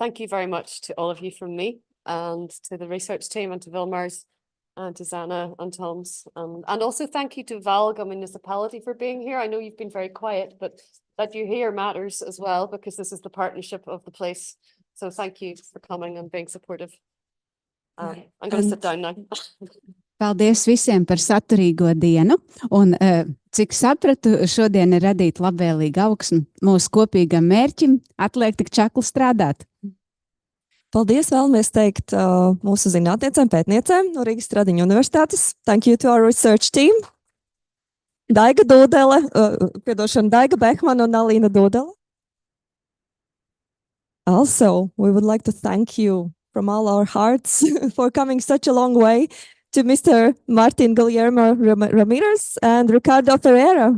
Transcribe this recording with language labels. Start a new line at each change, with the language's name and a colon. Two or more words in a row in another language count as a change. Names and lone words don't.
English: Thank you very much to all of you from me, and to the research team, and to Vilmars, and to Zana and Toms, and also thank you to Valga municipality for being here. I know you've been very quiet, but that you're here matters as well, because this is the partnership of the place. So thank you for coming and being supportive. I'm going to sit down now.
Latvian: Paldies visiem par saturīgo dienu, un cik sapratu, šodien ir radīt labvēlīgu augsmu mūsu kopīgam mērķim, atliek tik čakli strādāt. Paldies vēlamies teikt mūsu zinātniecēm, pētniecēm no Rīgas Stradiņu universitātes.
English: Thank you to our research team.
Latvian: Daiga Dūdele, Daiga Behman un Alīna Dūdele.
English: Also, we would like to thank you from all our hearts for coming such a long way, to Mr. Martin Guillermo Ramirez and Ricardo Ferreira.